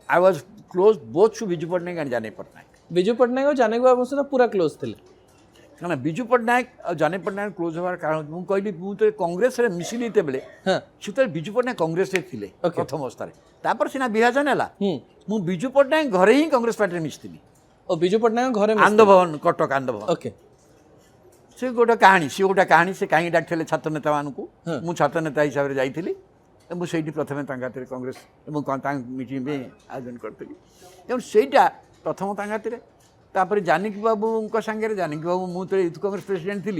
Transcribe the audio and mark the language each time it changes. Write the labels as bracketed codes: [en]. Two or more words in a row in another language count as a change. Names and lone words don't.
[en] I was close both to Biju Patnaik and Jani Patnaik. [hi] विजु पट्टनायक और जानी बाबू सहित पूरा क्लोज थे। [or] କାରଣ ବିଜୁ ପଟ୍ଟନାୟକ ଆଉ ଜାନି ପଟ୍ଟନାୟକ କ୍ଲୋଜ୍ ହେବାର କାରଣ ମୁଁ କହିଲି ମୁଁ ତ କଂଗ୍ରେସରେ ମିଶିଲି ଯେତେବେଳେ [hi] हाँ [or] ସେତେବେଳେ ବିଜୁ ପଟ୍ଟନାୟକ କଂଗ୍ରେସରେ ଥିଲେ [en] Okay. [or] ପ୍ରଥମ ଅବସ୍ଥାରେ। ତାପରେ ସିନା ବିଭାଜନ ହେଲା, हम्म ମୁଁ ବିଜୁ ପଟ୍ଟନାୟକ ଘରେ ହିଁ କଂଗ୍ରେସ ପାର୍ଟିରେ ମିଶିଥିଲି। [hi] और विजु पट्टनायक घरे [or] ଆନନ୍ଦ ଭବନ, କଟକ ଆନନ୍ଦ ଭବନ। [en] ओके [or] ସେ ଗୋଟେ କାହାଣୀ ସେ କାହିଁକି ଡାକିଥିଲେ ଛାତ୍ର ନେତାମାନଙ୍କୁ। ହଁ। ମୁଁ ଛାତ୍ର ନେତା ହିସାବରେ ଯାଇଥିଲି ଏବଂ ସେଇଠି ପ୍ରଥମେ ତାଙ୍କ ହାତରେ କଂଗ୍ରେସ ଏବଂ ତାଙ୍କ ମିଟିଂ ପାଇଁ ଆୟୋଜନ କରିଥିଲି। ତେଣୁ ସେଇଟା ପ୍ରଥମ ତାଙ୍କ ହାତରେ। ତାପରେ ଜାନକୀ ବାବୁଙ୍କ ସାଙ୍ଗରେ ଜାନକୀ ବାବୁ ମୁଁ ତ ୟୁଥ୍ କଂଗ୍ରେସ ପ୍ରେସିଡେଣ୍ଟ ଥିଲି।